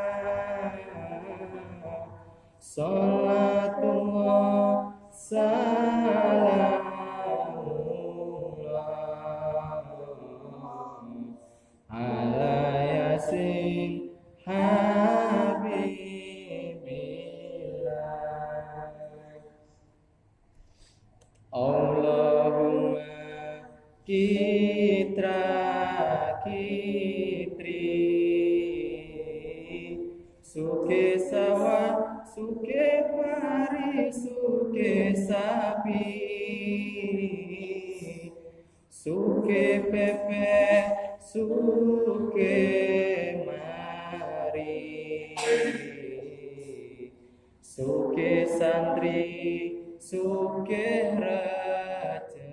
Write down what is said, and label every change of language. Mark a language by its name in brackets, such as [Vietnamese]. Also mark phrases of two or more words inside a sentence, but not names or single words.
[Arabic] صلاة الله سلام الله على يس حبيب الله. [Javanese] Allahumma kitra kitri suke sawah suke pari suke sapi suke pepe suke mari suke santri suke rejeki.